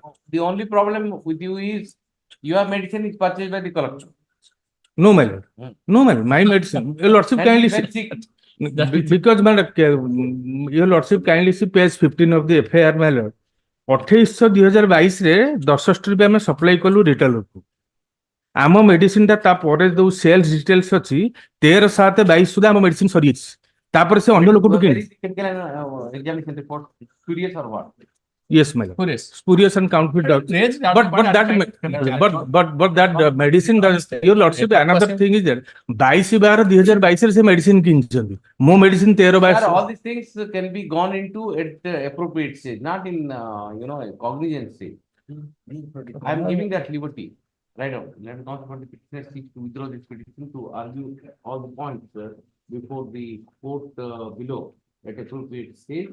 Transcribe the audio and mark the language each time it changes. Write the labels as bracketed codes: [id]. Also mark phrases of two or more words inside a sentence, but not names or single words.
[en] The only problem with you is your medicine is purchased by the collector. No, my lord. No, my lord. My medicine. Your Lordship, kindly see. Because, my lord, your Lordship, kindly see page 15 of the FIR, my lord. [or] 28/2022 ରେ 10 strip ଆମେ ସପ୍ଲାଇ କଲୁ ରିଟେଲରକୁ। ଆମ ମେଡିସିନଟା ତାପରେ ଯୋଉ [en] sales details [or] ଅଛି 13/7/22 ସୁଦ୍ଧା ଆମ ମେଡିସିନ ସରିଯାଇଛି। ତାପରେ ସେ ଅନ୍ୟ ଲୋକଠୁ କିଣି। [en] Examination report, curious or what? Yes, my lord. Spurious and counterfeit drugs. But that medicine does. Your Lordship, another thing is that 22/12/2022 [or] ରେ ସେ ମେଡିସିନ କିଣିଛନ୍ତି। ମୋ ମେଡିସିନ 13/22। [en] All these things can be gone into at the appropriate stage, not in cognizant stage. I am giving that liberty. Right now, let us not for the petitioner seek to withdraw this petition to argue all the points before the court below at appropriate stage.